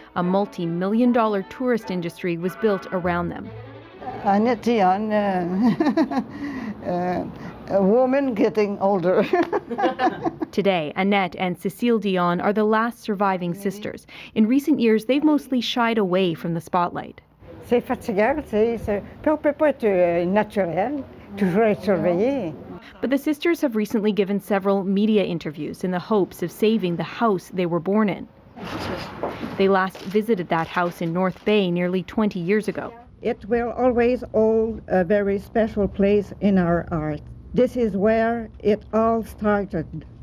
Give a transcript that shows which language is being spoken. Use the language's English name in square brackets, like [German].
[English] A multi-million-dollar tourist industry was built around them. Annette Dion, a woman getting older. Today, Annette and Cecile Dion are the last surviving sisters. In recent years, they've mostly shied away from the spotlight. [French] C'est fatigant, puis on peut pas être naturel, toujours être surveillé. [English] But the sisters have recently given several media interviews in the hopes of saving the house they were born in. They last visited that house in North Bay nearly 20 years ago. It will always hold a very special place in our art. This is where it all started.